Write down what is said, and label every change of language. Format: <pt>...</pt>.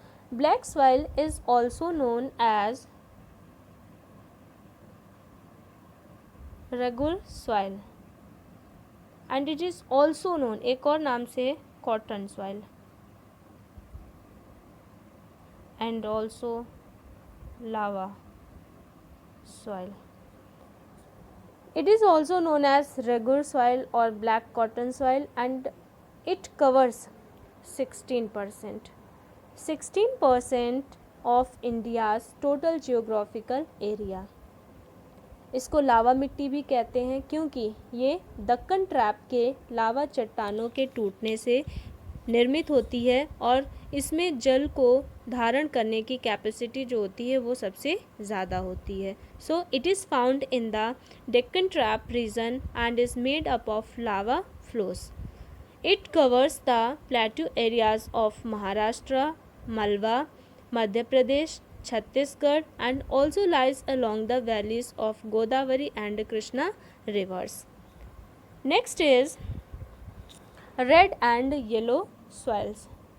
<en>Black soil is also known as regular soil and it is also known</en> <hi>एक और नाम से</hi> <en>cotton soil and also lava soil. It is also known as regular soil or black cotton soil and it covers 16% of India's total geographical area.</en> <hi>इसको लावा मिट्टी भी कहते हैं क्योंकि ये दक्कन ट्रैप के लावा चट्टानों के टूटने से निर्मित होती है और इसमें जल को धारण करने की कैपेसिटी जो होती है वो सबसे ज़्यादा होती है.</hi> <en>So it is found in the Deccan trap region and is made up of lava flows. It covers the plateau areas of Maharashtra, Malwa, Madhya Pradesh, Chhattisgarh and also lies along the valleys of Godavari and Krishna rivers. Next is red and yellow soils.</en>